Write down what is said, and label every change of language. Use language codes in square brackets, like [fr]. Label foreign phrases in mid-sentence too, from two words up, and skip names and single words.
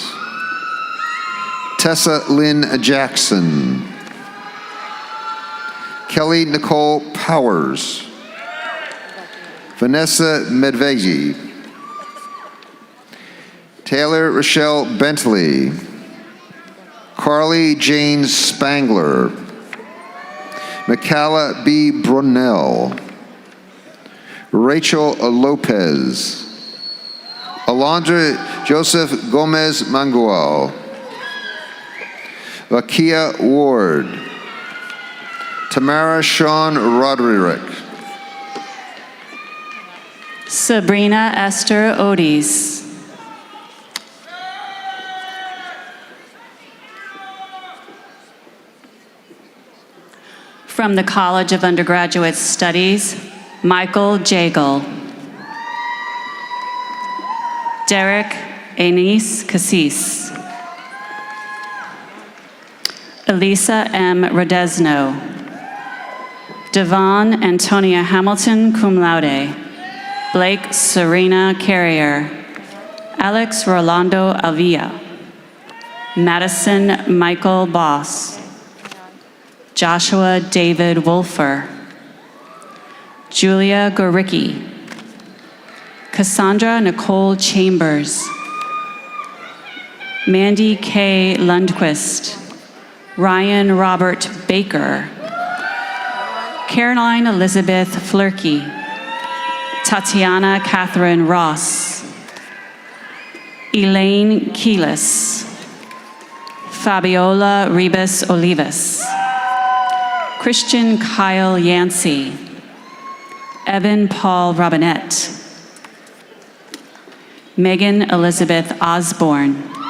[en] Tessa Lynn Jackson. Kelly Nicole Powers. Vanessa Medvegi. Taylor Rochelle Bentley. Carly Jane Spangler. Mikala B. Brunel. Rachel Lopez. Alondra Joseph Gomez Mangual. Vakia Ward. Tamara Sean Roderick. Sabrina Esther Otis. From the College of Undergraduate Studies, Michael Jagle. Derek Anise Cassis. Elisa M. Rodesno. Devon Antonia Hamilton, [la] cum laude. [en] Blake Serena Carrier. Alex Rolando Avilla. Madison Michael Boss. Joshua David Wolfer. Julia Goricki. Cassandra Nicole Chambers. Mandy K. Lundquist. Ryan Robert Baker. Caroline Elizabeth Flurkey. Tatiana Catherine Ross. Elaine Keelis. Fabiola Ribas Olivas. Christian Kyle Yancey. Evan Paul Robinette. Megan Elizabeth Osborne.